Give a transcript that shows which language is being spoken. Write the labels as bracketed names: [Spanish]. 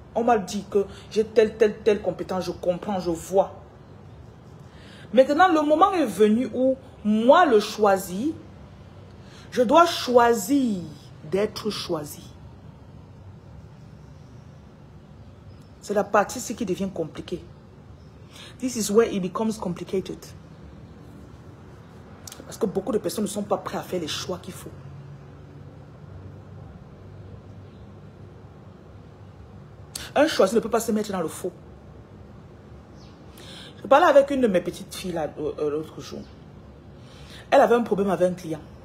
[French] On m'a dit que j'ai telle compétence, je comprends, je vois. Maintenant, le moment est venu où moi, le choisi, je dois choisir d'être choisi. C'est la partie ici qui devient compliquée. [English] This is where it becomes complicated. [French] Parce que beaucoup de personnes ne sont pas prêtes à faire les choix qu'il faut. Un choisi ne peut pas se mettre dans le faux. Je parlais avec une de mes petites filles l'autre jour. Elle avait un problème avec un client.